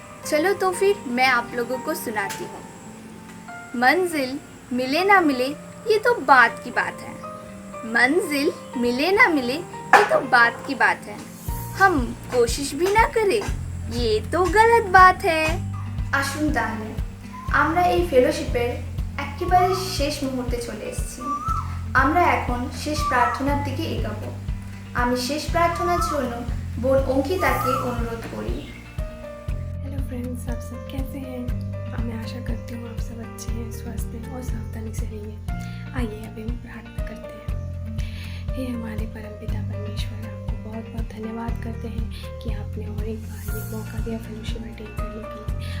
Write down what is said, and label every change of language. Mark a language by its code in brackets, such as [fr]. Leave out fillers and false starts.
[hi] चलो तो फिर मैं आप लोगों को सुनाती हूँ। मंजिल मिले ना मिले ये तो बात की बात है, मंजिल मिले ना मिले ये तो बात की बात है, हम कोशिश भी ना करें ये तो गलत बात है। [bn] আসুন তাহলে আমরা এই ফেলোশিপের একেবারে শেষ মুহূর্তে চলে এসেছি। আমরা এখন শেষ প্রার্থনার দিকে এগোবো। আমি শেষ প্রার্থনার জন্য বোন অঙ্কিতাকে অনুরোধ করি। [hi] हेलो फ्रेंड्स, आप सब कैसे हैं? मैं आशा करती हूँ आप सब अच्छे हैं, स्वस्थ हैं और सावधानी से रहिए। आइए अभी हम प्रार्थना करते हैं। हे हमारे परमपिता परमेश्वर, आपको बहुत बहुत धन्यवाद करते हैं कि आपने और एक बार ये मौका दिया फेलोशिप अटेंड करने के लिए।